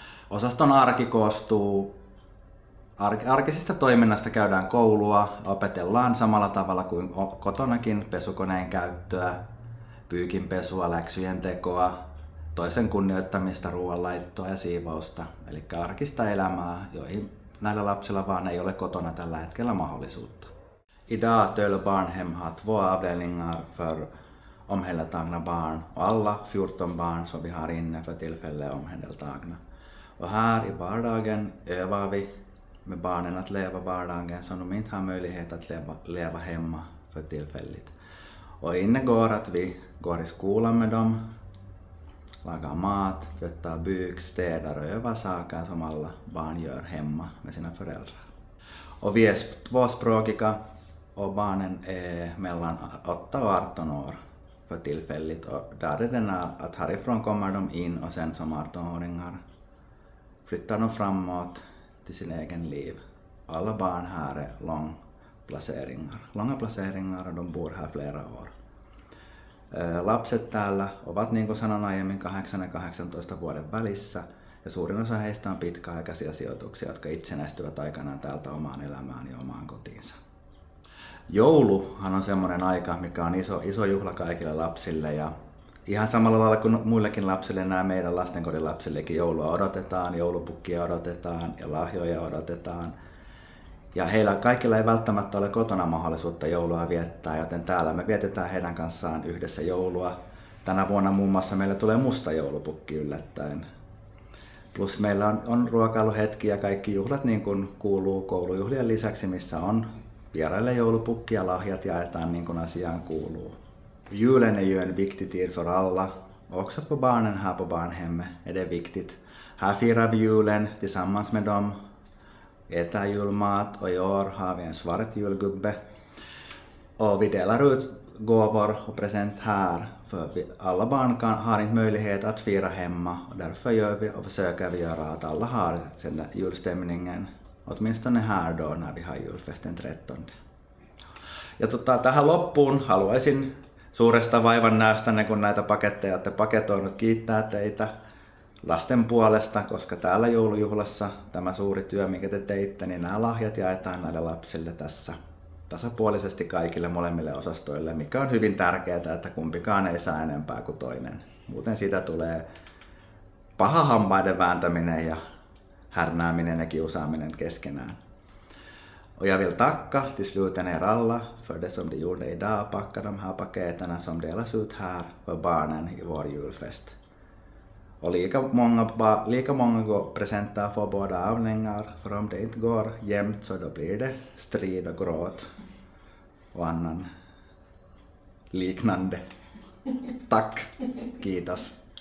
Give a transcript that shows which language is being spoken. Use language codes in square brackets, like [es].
[fi] Osaston arki koostuu arkisesta toiminnasta, käydään koulua, opetellaan samalla tavalla kuin kotonakin pesukoneen käyttöä, pyykinpesua, läksyjen tekoa, toisen kunnioittamista, ruoanlaittoa ja siivousta, eli arkista elämää, joihin näillä lapsilla vaan ei ole kotona tällä hetkellä mahdollisuutta. [sv] Idag Töölö Barnhem har 2 avdelningar för omhändertagna barn och alla 14 barn som vi har inne för tillfället är omhändertagna. Och här i vardagen övar vi med barnen att leva vardagen som de inte har möjlighet att leva hemma för tillfälligt. Och ingår att vi går i skolan med dem, lagar mat, tvättar byk, städar och övar saker som alla barn gör hemma med sina föräldrar. Och vi är tvåspråkiga och barnen är mellan 8 och 18 år för tillfälligt. Och där är det att härifrån kommer de in och sen som 18-åringar flyttar de framåt till sin egen liv. Alla barn här är långa placeringar och de bor här flera år. [fi] Lapset täällä ovat, niin kuin sanoin aiemmin, 8 ja 18 vuoden välissä ja suurin osa heistä on pitkäaikaisia sijoituksia, jotka itsenäistyvät aikanaan täältä omaan elämään ja omaan kotiinsa. Jouluhan on semmoinen aika, mikä on iso juhla kaikille lapsille ja ihan samalla lailla kuin muillekin lapsille, nämä meidän lastenkodin lapsillekin joulua odotetaan, joulupukkia odotetaan ja lahjoja odotetaan. Ja heillä kaikilla ei välttämättä ole kotona mahdollisuutta joulua viettää, joten täällä me vietetään heidän kanssaan yhdessä joulua. Tänä vuonna muun muassa meille tulee musta joulupukki yllättäen. Plus meillä on ruokailuhetki ja kaikki juhlat niin kuin kuuluu koulujuhlien lisäksi, missä on vieraille joulupukki ja lahjat jaetaan niin kuin asiaan kuuluu. [sv] Julen är ju en viktig tid för alla, också för barnen här på barnhemmet är det viktigt. Här firar vi julen tillsammans med dem, äter julmat och i år har vi en svart julgubbe. Och vi delar ut gåvor och present här för alla barn har inte möjlighet att fira hemma och därför gör vi och försöker vi göra att alla har den där julstämningen, åtminstone här då när vi har julfesten 13. [fi] Ja tähän loppuun haluaisin suuresta vaivan näystänne, kun näitä paketteja olette paketoinut, kiittää teitä lasten puolesta, koska täällä joulujuhlassa tämä suuri työ, mikä te teitte, niin nämä lahjat jaetaan näille lapsille tässä tasapuolisesti kaikille molemmille osastoille, mikä on hyvin tärkeää, että kumpikaan ei saa enempää kuin toinen. Muuten siitä tulee paha hampaiden vääntäminen ja härnääminen ja kiusaaminen keskenään. [sv] Och jag vill tacka till sluten er alla för det som de gjorde idag, packa de här paketerna som delas ut här för barnen i vår julfest. Och lika många presenter får båda avlingar, för om det inte går jämnt så då blir det strid och gråt och annan liknande. Tack, kiitos.